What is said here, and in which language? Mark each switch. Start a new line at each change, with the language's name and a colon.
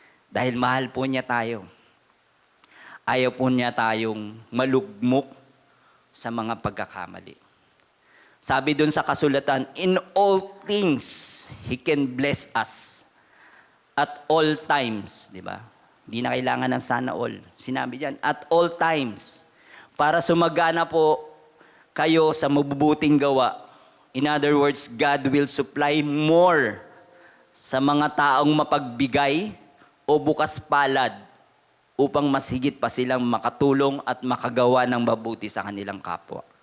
Filipino: Dahil mahal po niya tayo. Ayaw po niya tayong malugmok sa mga pagkakamali. Sabi dun sa kasulatan,
English: in all things, He can bless us. At all times,
Filipino: di ba? Hindi na kailangan ng sana all. Sinabi diyan,
English: at all times.
Filipino: Para sumagana po kayo sa mabubuting gawa.
English: In other words, God will supply more
Filipino: sa mga taong mapagbigay o bukas palad upang mas higit pa silang makatulong at makagawa ng mabuti sa kanilang kapwa.